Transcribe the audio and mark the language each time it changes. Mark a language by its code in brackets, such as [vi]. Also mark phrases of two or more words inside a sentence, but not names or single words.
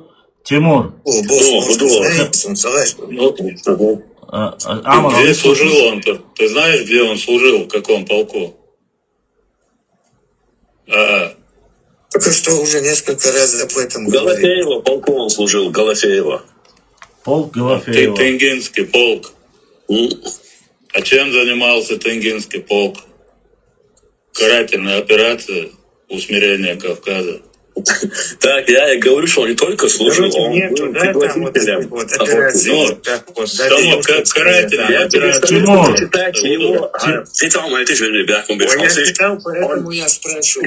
[ru] Тимур. Босс, может, знаете, он салаш. Где служил он? Ты знаешь, где он служил, в каком полку? Только что уже несколько раз об этом говорили. Галафеева, полку он служил, Галафеева. Полк Галафеева. Тенгинский полк. А чем занимался Тенгинский полк? Карательная операция усмирения Кавказа. Так, я и говорю, что он не только служил, он был пригласителем. Карательная операция. Я читал, поэтому я спрашиваю.